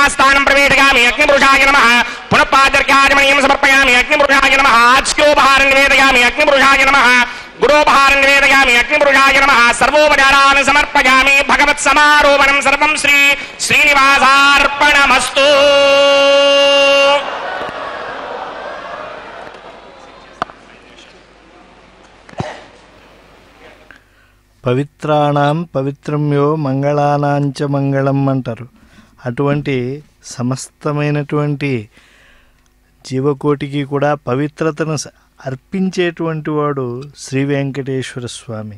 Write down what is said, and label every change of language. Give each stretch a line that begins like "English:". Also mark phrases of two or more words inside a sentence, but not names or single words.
Sanskrit: स्थानं प्रवेशयामि अग्निपुरुषाय नमः पुनः पादर्घ्याचमनीयं समर्पयामि अग्निपुरुषाय नमः आच्योपहारं निवेदयामि अग्निपुरुषाय नमः गुरोपहारं निवेदयामि अग्निपुरुषाय नमः सर्वोपचारान् समर्पयामि भगवत्समारोपणं सर्वं श्री श्रीनिवासार्पणमस्तु। పవిత్రాణం పవిత్రమ్యో మంగళానాంచ మంగళం
Telugu: అంటారు. అటువంటి సమస్తమైనటువంటి జీవకోటికి కూడా పవిత్రతను అర్పించేటువంటి వాడు శ్రీ వెంకటేశ్వర స్వామి.